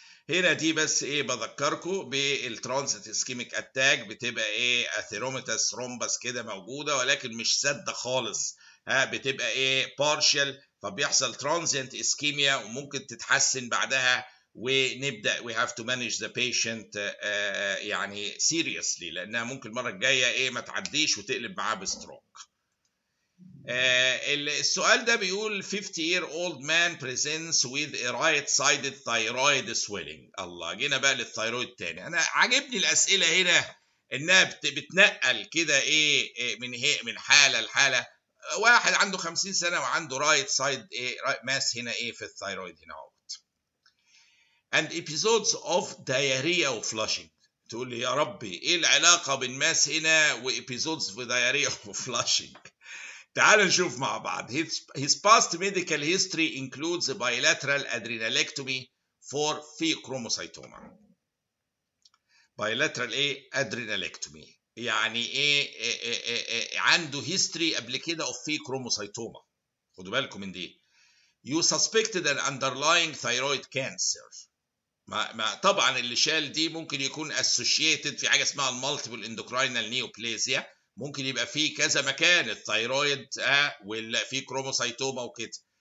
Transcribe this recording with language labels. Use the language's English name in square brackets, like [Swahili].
[Arabic] هنا دي بس بذكركم بالترانزيت اسكيميك اتاك بتبقى اثيروميتاس ثرومبس كده موجوده، ولكن مش ساده خالص. بتبقى بارشال، فبيحصل ترانزيت اسكيميا وممكن تتحسن بعدها ونبدا [English] we have to manage the patient [Arabic] يعني seriously، لانها ممكن المره الجايه ايه ما تعديش وتقلب معاه بستروك. السؤال ده بيقول [English] 50-year-old man presents with a right-sided thyroid swelling. [Arabic] الله، جينا بقى للثايرويد تاني. انا عاجبني الاسئله هنا انها بتنقل كده ايه من حاله لحاله. واحد عنده 50 سنه وعنده رايت سايد ايه ماس هنا ايه في الثايرويد هنا اهوت. [English] and episodes of diarrhea و flushing. [Arabic] تقول لي يا ربي ايه العلاقه بين ماس هنا وابيزودز في diarrhea و flushing؟ تعال نشوف مع بعض. [English] His past medical history includes bilateral adrenalectomy for pheochromocytoma. [Arabic] bilateral ايه adrenalectomy يعني ايه عنده history قبل كده of pheochromocytoma. خدوا بالكم من دي. [English] You suspected an underlying thyroid cancer. [Arabic] ما طبعا اللي شال دي ممكن يكون associated في حاجه اسمها المالتيبل اندوكراينال نيوبليزيا، ممكن يبقى فيه كذا مكان الثايرويد ولا في كروموسايتوما وكده.